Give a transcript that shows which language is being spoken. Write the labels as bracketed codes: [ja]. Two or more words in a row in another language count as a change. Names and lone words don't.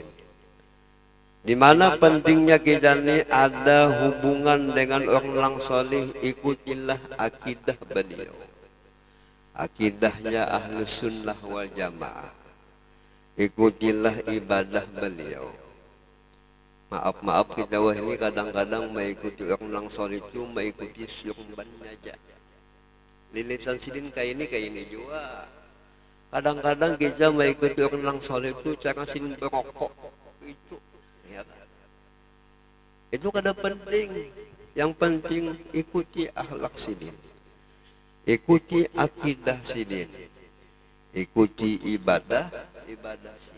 [bjn] Di mana pentingnya kita ini ada hubungan dengan orang soleh, ikutilah akidah beliau. Akidahnya Ahlus Sunnah wal Jamaah. Ikutilah ibadah beliau. Maaf kita wah ini kadang-kadang mengikuti orang soleh itu mengikuti syurbannya aja. Lilitan sidin kayak ini juga. Kadang-kadang kita mengikuti orang soleh itu cara sidin berokok itu, ya kan? Itu kada penting. Yang penting ikuti akhlak sidin, ikuti akidah sidin, ikuti ibadah sidin.